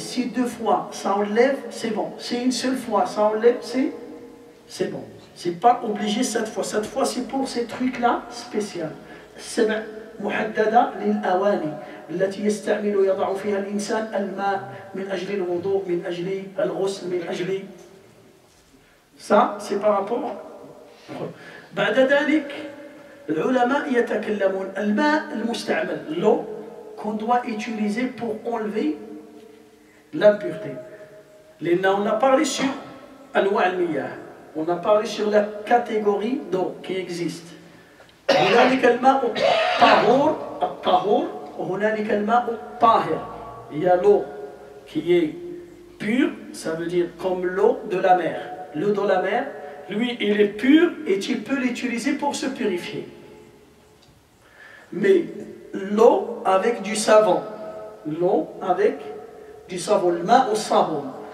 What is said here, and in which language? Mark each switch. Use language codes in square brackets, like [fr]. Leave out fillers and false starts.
[fr] Si 2 fois ça enlève, c'est bon. Si une seule fois ça enlève, c'est bon. C'est pas obligé 7 fois. 7 fois, c'est pour ces trucs-là spéciaux. [ar] محددة للأواني التي يضع فيها الإنسان الماء من أجل الوضوء من أجل الغسل من أجل [fr] ça c'est par rapport [ar] بعد ذلك العلماء يتكلمون الماء المستعمل [fr] l'eau qu'on doit utiliser pour enlever l'impureté. On a parlé sur [ar] أنواع المياه, [fr] on a parlé sur la catégorie d'eau qui existe. [ar] هنالك الماء الطهور وهنالك الماء الطاهر. [fr] Il y a l'eau qui est pure, ça veut dire comme l'eau de la mer. L'eau de la mer, lui, il est pur et tu peux l'utiliser pour se purifier. Mais l'eau avec du savon, l'eau avec du savon, le ma au savon.